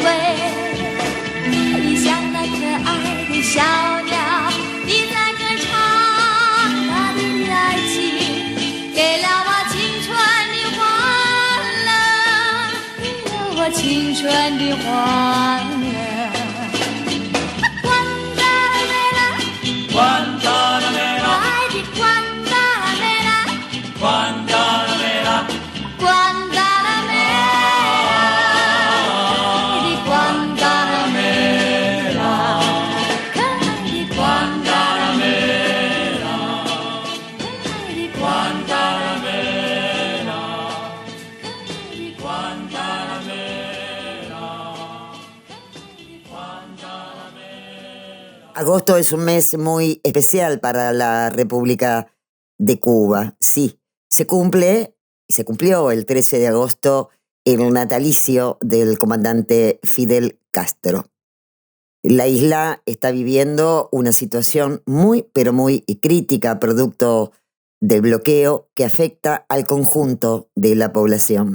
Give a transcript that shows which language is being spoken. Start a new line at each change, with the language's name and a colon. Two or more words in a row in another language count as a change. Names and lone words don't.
Chinese: 你像那可爱的小鸟，你在歌唱，大地的爱情给了我青春的欢乐，给了我青春的欢乐。
Spanish: Guantanamera, ay di Guantanamera, Guantanamera, Guantanamera, di Guantanamera, di Guantanamera, di Guantanamera, di Guantanamera, di Guantanamera。 Agosto es un mes muy especial para la República de Cuba. Sí, se cumplió el 13 de agosto el natalicio del comandante Fidel Castro. La isla está viviendo una situación muy, pero muy crítica, producto del bloqueo que afecta al conjunto de la población.